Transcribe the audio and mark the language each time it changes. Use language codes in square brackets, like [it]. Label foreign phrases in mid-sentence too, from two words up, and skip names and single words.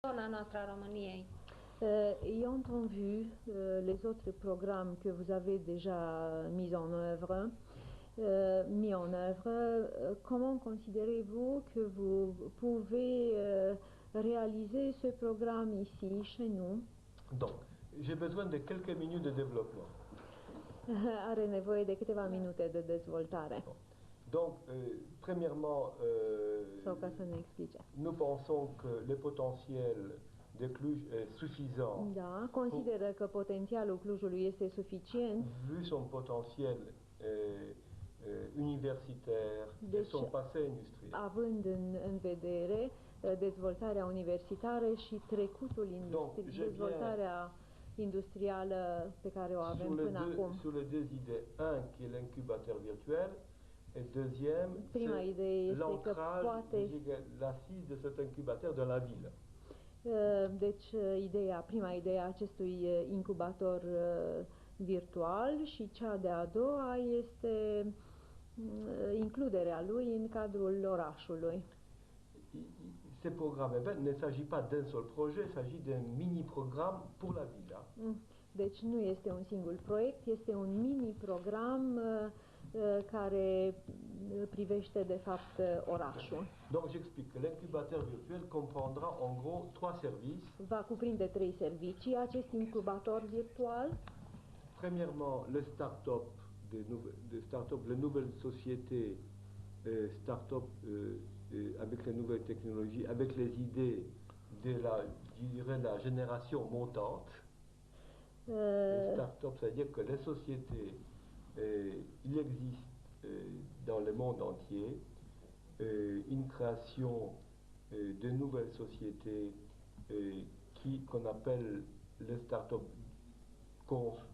[ro] zona noastră a României. [fr] Ayant vu les autres programmes que vous avez déjà mis en œuvre, comment considérez-vous que vous pouvez réaliser ce programme ici, chez nous? Donc, j'ai besoin de quelques minutes de développement. [ro] Are nevoie de câteva minute de dezvoltare. [fr] Donc, premièrement, [ro] Sau ca să ne explice. [fr] nous pensons que le potentiel de Cluj est suffisant. [ro] Da, consideră că potențialul Clujului este suficient. [fr] Vu son potentiel universitaire et son passé industriel. [ro] Având în vedere dezvoltarea universitară și trecutul dezvoltarea industrială pe care o avem până acum. [fr] Sur les deux idées, un qui est l'incubateur virtuel et deuxième c'est l'ancrage, l'assise de cet incubateur dans la ville. [ro] Deci prima idee a acestui incubator virtual și cea de-a doua este includerea lui în cadrul orașului. [fr] Ces programmes, il ne s'agit pas d'un seul projet, il s'agit d'un mini-programme pour la ville. [ro] Deci nu este un singur proiect, este un mini-program care privește de fapt orașul. [fr] Donc j'explique que l'incubateur virtuel comprendra en gros 3 services. [ro] Va cuprinde 3 servicii acest incubator virtual. [fr] Premièrement, le start-up les nouvelles sociétés start-up avec les nouvelles technologies, avec les idées de la génération montante. Le start-up, c'est-à-dire que les sociétés, il existe dans le monde entier une création de nouvelles sociétés qu'on appelle les start-up, qu'on